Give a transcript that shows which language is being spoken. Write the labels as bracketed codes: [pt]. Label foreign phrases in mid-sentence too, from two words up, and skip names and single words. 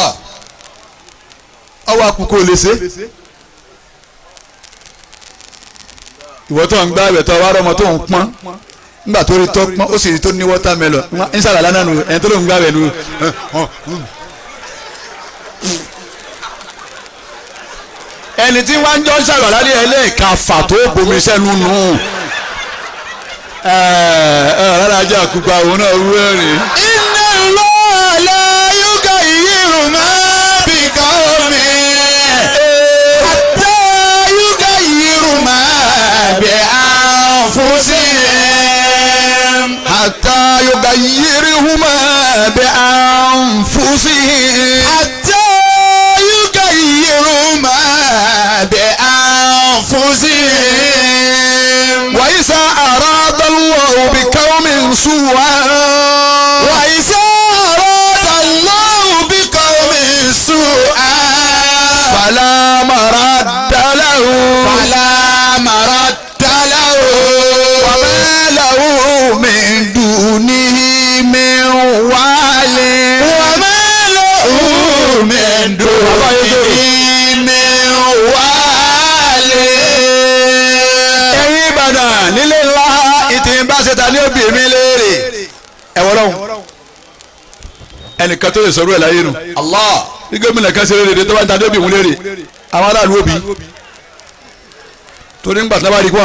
[yo] ọwọ́ akùkọ lè ṣe ìwọ tó ń gbá ẹ̀wẹ̀ tó wá rọmọ tó ń pọ́n nígbà tó rí tó pọ́n ó sì rí tó ní wọ́támẹ́lọ̀ ń sàlàlá náà nù ẹni tó ló ń gbá ẹ̀wẹ̀ nù. ẹni tí wọ́n ń jọ sàlàlá ní ẹlẹ́ẹ̀kafà tó bomi sẹ́nu nù rárá ajá àkùkọ àwọn náà wú ẹ̀rìn. [ar] إن الله لا يغير ما بقوم. حتى يغيروا ما بأنفسهم. حتى يغيروهما بأنفسهم. حتى يغيروا ما بأنفسهم. وإذا أراد الله بقوم سوءا. وإذا أراد الله بقوم سوءا. فلا مرد له. فلا مرد له. وما له من دونه من وال. وما له من دونه من وال. [yo] ẹ̀yin Ìbàdàn nílé ńlá ìtì ń bá ṣe ta ní òbí mi léèrè ẹ̀wọ̀n lọ́hùn ẹnìkan tó lè sọ̀rọ̀ ẹ̀ láyé nù. Allah. bí gómìnà kan ṣe léèrè tó bá ń ta ní òbí mi léèrè àwọn aráàlú òbí torí ńgbà tí wọ́n bá rí kí